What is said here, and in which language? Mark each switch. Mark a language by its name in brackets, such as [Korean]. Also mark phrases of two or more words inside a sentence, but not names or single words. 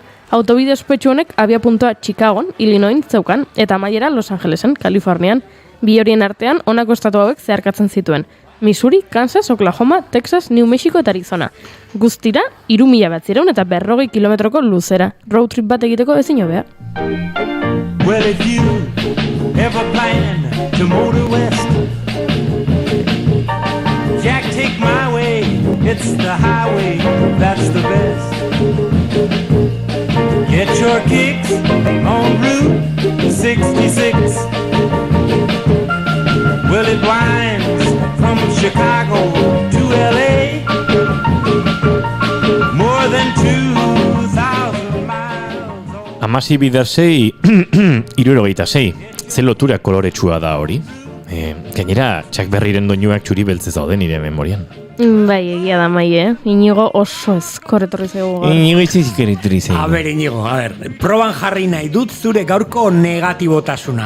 [Basque] Autobide ospetsu honek abiapuntua Chicagon, Illinois zeukan, eta amaiera Los Angelesen, Kalifornian. Bi horien artean, honako estatu hauek zeharkatzen zituen. Missouri, Kansas, Oklahoma, Texas, New Mexico eta Arizona. Guztira, 3.940 kilometroko luzera. [English] Road trip [Basque] bat egiteko ezin hobea. [English] Well, if you ever plan to motor west, Jack, take my way, it's the highway, that's the best. Get your kicks on Route 66. Well, it winds from Chicago to LA, more than 2,000 miles. [Basque] Amasi bider 6, 76. Zer lotura koloretsua da hori? Gainera, Chuck Berryren doinuak txuri beltzez daude nire memorian. Bai, egia da Mai, Iñigo oso ezkor etorri zaigu. Iñigo izizikor etorri zaigu. A ber, Iñigo, proban jarri nahi dut zure gaurko negatibotasuna.